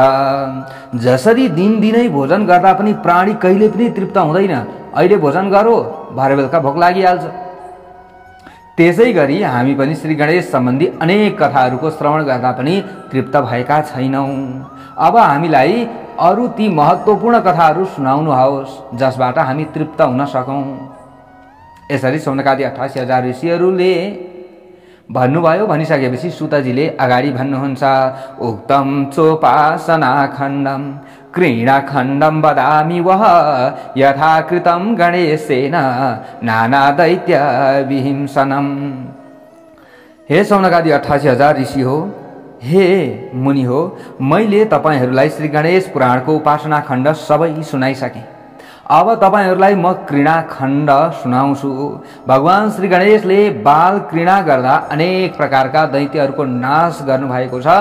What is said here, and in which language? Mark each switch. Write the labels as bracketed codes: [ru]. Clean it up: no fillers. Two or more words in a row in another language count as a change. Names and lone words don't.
[ne] जसरी दिनदिनै भोजन गर्दा पनि प्राणी कहिले पनि तृप्त हुँदैन, अहिले भोजन गरो भरे बेलुका भोक लागिहाल्छ, त्यसै गरी हामी पनि श्री गणेश सम्बन्धी अनेक कथाहरूको श्रवण गर्दा पनि तृप्त भएका छैनौं। अब हामीलाई अरू ती महत्त्वपूर्ण कथाहरू सुनाउनुहोस् जसबाट हामी तृप्त हुन सकौं। यसरी सौनकादि 88,000 ऋषिहरूले भन्नुभयो। भनिसकेपछि सुतजीले अगाडि भन्नुहुन्छ, [sa] उक्तम चोपासना खण्डम क्रीडाखण्डम वदामि वह यथा कृतं गणेशेन नाना दैत्य विहिंसनम। [ne] हे सौनकादि 88,000 ऋषि हो, हे मुनि हो, मैले तपाईहरूलाई श्री गणेश पुराणको उपासना खण्ड सबै सुनाइसकेँ। अब तपाईहरूलाई म क्रीडा खण्ड सुनाउँछु। भगवान श्री गणेशले बाल क्रीडा गर्दा अनेक प्रकारका दैत्यहरूको नाश गर्नुभएको छ।